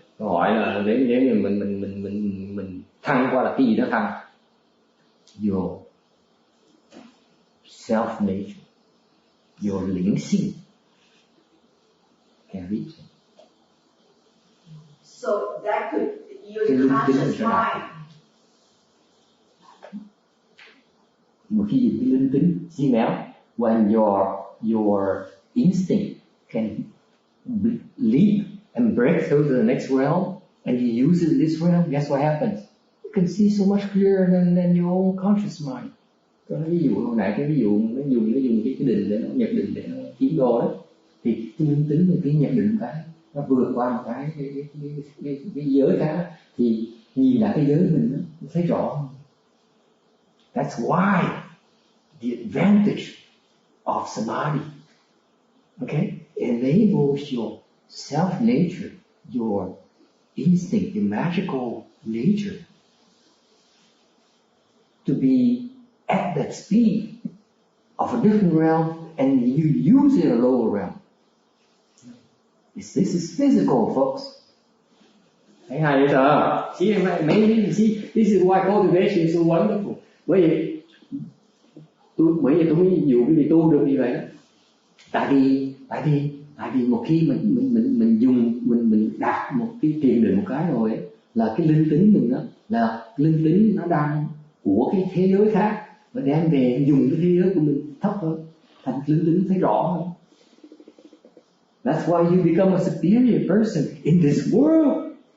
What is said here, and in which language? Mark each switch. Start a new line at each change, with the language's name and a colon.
Vietnamese: Câu hỏi là nếu như mình thăng qua là cái gì đó thăng?
English: Your self nature, your linh sinh can reach it. So that could your conscious mind.
Vietnamese: Một khi dùng cái linh tính,
English: see now, when your instinct can leap and break through to the next realm, and you use it in this realm, guess what happens? You can see so much clearer than your own conscious mind.
Vietnamese: Tôi nói ví dụ hồi nãy cái ví dụ nó dùng cái định để nó nhập định để nó kiếm đồ đó, thì cái linh tính cái nhập định cái nó vượt qua một cái giới khác thì nhìn lại cái giới mình nó thấy rõ hơn.
English: That's why the advantage of samadhi, okay, enables your self nature, your instinct, your magical nature to be at that speed of a different realm, and you use it in a lower realm. This is physical, folks.
Vietnamese: Thấy hay vậy sao?
English: See, this is why cultivation is so wonderful.
Vietnamese: Bởi vì tôi mới dụ cái gì tu được như vậy đó. Tại vì một khi mình đạt một cái thiền định một cái rồi ấy, là cái linh tính mình đó, là linh tính nó đang của cái thế giới khác và đem về dùng cái thế giới của mình thấp hơn, thành linh tính thấy rõ hơn.
English: That's why you become a superior person in this world.